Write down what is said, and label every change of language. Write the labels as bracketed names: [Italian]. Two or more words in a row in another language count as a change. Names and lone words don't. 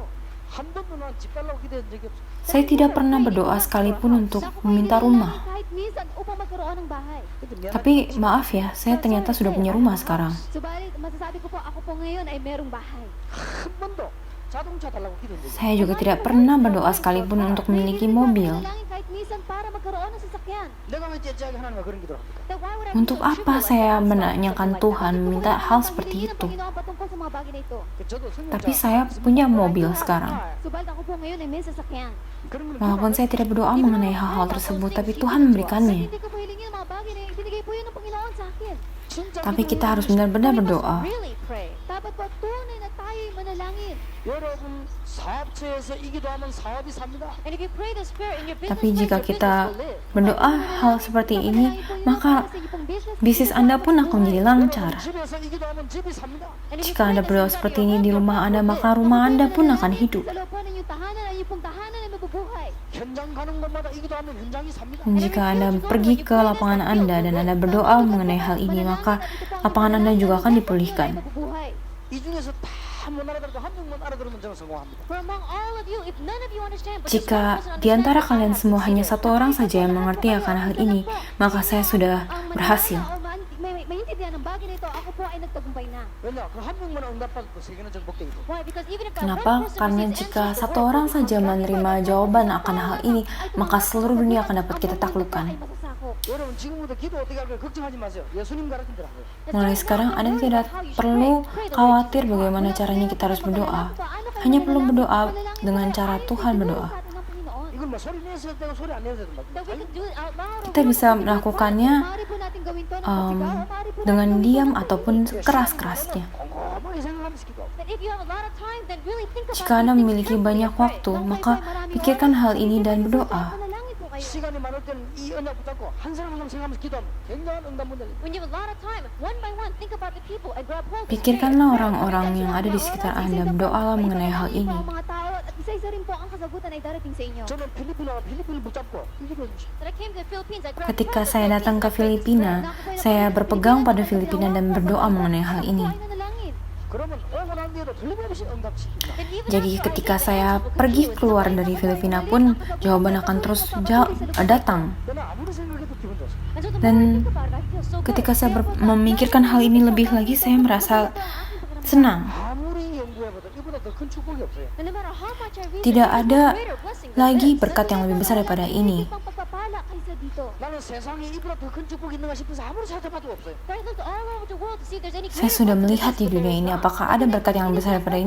[Korean] 한 번도 난 집 달라고 기도한 적이 없어. [Indonesian] Saya tidak pernah berdoa sekalipun untuk meminta rumah. [Filipino] Kahit minsan upang magkaroon ng bahay. [Indonesian] Tapi maaf ya, saya ternyata sudah punya rumah sekarang. [Filipino] Subalit, masasabi ko po, ako po ngayon ay merong bahay. [Korean] 한 번도 자동차 달라고 기도한 적이 없어. [Indonesian] Saya juga tidak pernah berdoa sekalipun untuk memiliki mobil. [Filipino] Manalangin kahit minsan para magkaroon ng sasakyan. [Korean] 내가 왜 째째하게 하나님과 그런 기도를 합니까? [English] Then why would I [Indonesian] Untuk [English] be so [Indonesian] apa [English] sure [Indonesian] saya [English] about [Indonesian] menanyakan Tuhan, meminta hal seperti [Filipino] Hilingin ng [Indonesian] itu? [Filipino] Panginoon patungkol sa mga bagay na ito. [Korean] 저도 성경자 [Indonesian] Tapi saya punya mobil sekarang. [Filipino] Subalit ako po ngayon ay may sasakyan. [Korean] 그런 걸 [Indonesian] Walaupun saya tidak berdoa mengenai hal-hal tersebut, tapi Tuhan memberikannya. [Filipino] Hindi ko po hilingin ang mga bagay na ibinigay po yun ng Panginoon sa akin. [Korean] 진짜 [Indonesian] Tapi kita harus benar-benar berdoa. [English] Really pray. [Filipino] Tayo dapat po tunay na tayo'y manalangin. [Korean] 여러분 사업체에서 이 기도하면 사업이 삽니다. [English] And if you pray this prayer in your business [Indonesian] Tapi [English] place, [Indonesian] jika [English] your [Indonesian] kita [English] business will live. [Indonesian] berdoa hal seperti ini, maka bisnis Anda pun akan menjadi lancar. [Korean] 집에서 이 기도하면 집이 삽니다. [English] And if you [Indonesian] Jika [English] pray [Indonesian] Anda [English] this [Indonesian] berdoa [English] in [Indonesian] seperti [English] your [Indonesian] ini di [English] home, [Indonesian] rumah [English] your [Indonesian] Anda, [English] home will [Indonesian] maka [English] live. [Indonesian] rumah Anda [Filipino] Kung [Indonesian] pun [Filipino] manalangin [Indonesian] akan [Filipino] kayo [Indonesian] hidup. [Filipino] Sa loob po ng inyong tahanan ay yung pong tahanan ay mabubuhay. [Korean] 현장 가는 곳마다 이 기도하면 현장이 삽니다. [Indonesian] Jika Anda pergi ke lapangan Anda dan Anda berdoa mengenai hal ini, maka lapangan Anda juga akan dipulihkan. [Filipino] Mabubuhay. [Korean] 이 중에서 다 못 알아들어도 한 명만 알아들으면 저는 성공합니다. [English] For among all of you, if none of you understand, but just one [Indonesian] Jika [English] person [Indonesian] di antara [English] understands, [Indonesian] kalian [English] I have [Indonesian] semua hanya [English] succeeded. [Indonesian] satu orang saja yang mengerti akan hal ini, maka saya sudah [Filipino] Ang [Indonesian] berhasil. [Filipino] maniwala o maintindihan ng bagay na ito, ako po ay nagtagumpay na. [Korean] 왜냐? 그 한 명만 응답받고 세계는 정복되고. [English] Why? Because even if that [Indonesian] Kenapa? [English] one person [Indonesian] Karena [English] receives [Indonesian] jika [English] answers, the [Indonesian] satu [English] world [Indonesian] orang [English] will [Indonesian] saja [English] become [Indonesian] menerima [English] stronger. [Indonesian] jawaban [Filipino] Ang [Indonesian] akan hal [Filipino] bawat [Indonesian] ini, [Filipino] tao ay [Indonesian] maka [Filipino] tumataas, [Indonesian] seluruh dunia akan [Filipino] ang [Indonesian] dapat kita [Filipino] buong mundo [Indonesian] taklukkan. [Filipino] ay masasakop. [Korean] 여러분 지금부터 기도 어떻게 할 거예요? 걱정하지 마세요. 예수님 가르친 대로 하세요. [Indonesian] Mulai sekarang Anda tidak perlu khawatir bagaimana caranya kita harus berdoa. Hanya perlu berdoa dengan cara Tuhan berdoa. [Korean] 이건 뭐 소리 내서 되고 소리 안 내서 되고 막. [Indonesian] Kita bisa melakukannya dengan diam ataupun keras-kerasnya. [Korean] 꼼꼼하게 생각하면서 기도. [Indonesian] Jika Anda memiliki banyak waktu, maka pikirkan hal ini dan berdoa. [Korean] 시간이 많을 때는 이 언약 붙잡고 한 사람 한 사람 생각하면서 기도하면 굉장한 응답 문제. [Indonesian] Pikirkanlah orang-orang yang ada di sekitar Anda, berdoalah mengenai hal ini. [Korean] 저는 필리핀을 붙잡고 이 기도해 주십시오. [Indonesian] Ketika saya datang ke Filipina, saya berpegang pada Filipina dan berdoa mengenai hal ini. [Korean] 그러면 오고 난 뒤에도 틀림없이 응답시킵니다. [Indonesian] Jadi ketika saya pergi keluar dari Filipina pun, jawaban akan terus datang. [Korean] 저는 아무리 생각해도 기분 좋습니다. [Indonesian] Dan ketika saya memikirkan hal ini lebih lagi, saya merasa senang. [Korean] 아무리 연구해봐도 이보다 더 큰 축복이 없어요. [Indonesian] Tidak ada lagi berkat yang lebih besar daripada ini. [Korean] 나는 세상에 이보다 더 큰 축복이 있는가 싶어서 아무리 찾아봐도 없어요. [Indonesian] Saya sudah melihat di dunia ini, apakah ada berkat yang lebih besar daripada ini?